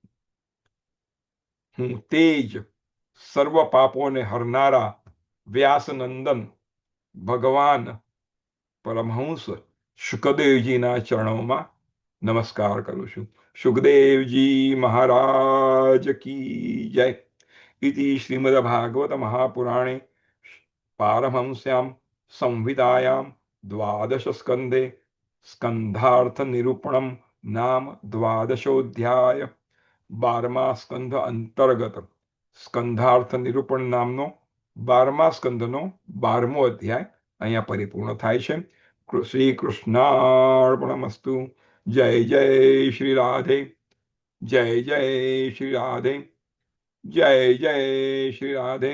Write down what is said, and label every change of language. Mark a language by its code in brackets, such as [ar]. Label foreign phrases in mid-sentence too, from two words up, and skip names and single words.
[gu] હું તે જ સર્વ પાપોને હરનારા વ્યાસનંદન ભગવાન પરમહંસ સુખદેવજીના ચરણોમાં નમસ્કાર કરું છું. સુખદેવજી મહારાજ [hi] की जय. [sa] इति श्रीमद्भागवत महापुराणे पारमहंस्यां संहितायां द्वादश स्कंदे स्कंधार्थ निरूपणम नाम द्वादशोध्याय [gu] 12મા સ્કંધ અંતર્ગત સ્કંધાર્થ નિરૂપણ નામનો 12મા સ્કંદનો 12મો અધ્યાય અહીંયા પરિપૂર્ણ થાય છે. શ્રી કૃષ્ણાર્પણમસ્તુ. જય જય શ્રી રાધે. જય જય શ્રી રાધે. જય જય શ્રી રાધે.